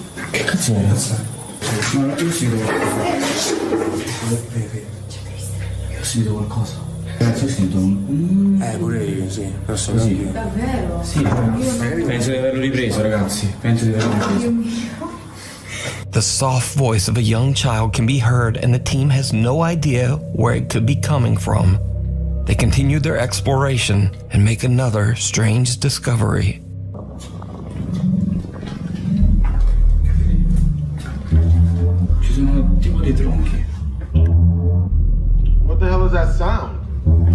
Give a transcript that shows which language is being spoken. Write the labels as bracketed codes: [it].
[it] Che cazzo vuoi ammazzare? No, io ho sentito qualcosa. Io ho sentito qualcosa. Cazzo, ho sentito un... pure io, sì. Posso così. Davvero? Sì, penso di averlo ripreso, ragazzi. Penso di averlo ripreso. [en] The soft voice of a young child can be heard and the team has no idea where it could be coming from. They continue their exploration and make another strange discovery. [it] Ci sono tipo dei tronchi. [en] What the hell is that sound?